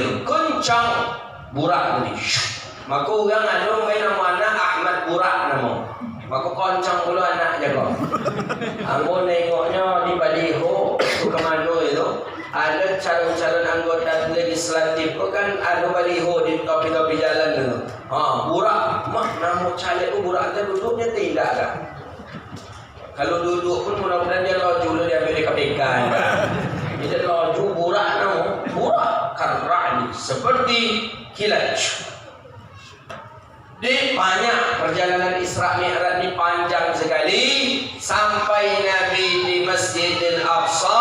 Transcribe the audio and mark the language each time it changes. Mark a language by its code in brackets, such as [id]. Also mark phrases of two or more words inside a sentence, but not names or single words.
[id] Kencang. Burak ini. Maka orang ada main nama anak Ahmad Burak nama. Maka kencang pula anak jaga. Aku nengoknya di baliho. Itu kemana itu. Ada calon-calon anggota legislatif kan ada baliho di topi-topi jalan tu. Burak, mak nama caleg tu burak tu duduknya tidak kan. Kalau duduk pun mudah-mudahan dia laju dia ambil KPK. Dia laju burak nama, burak karra'ni seperti kilat. Di banyak perjalanan Isra Mi'raj ni panjang sekali sampai Nabi di Masjidil Aqsa.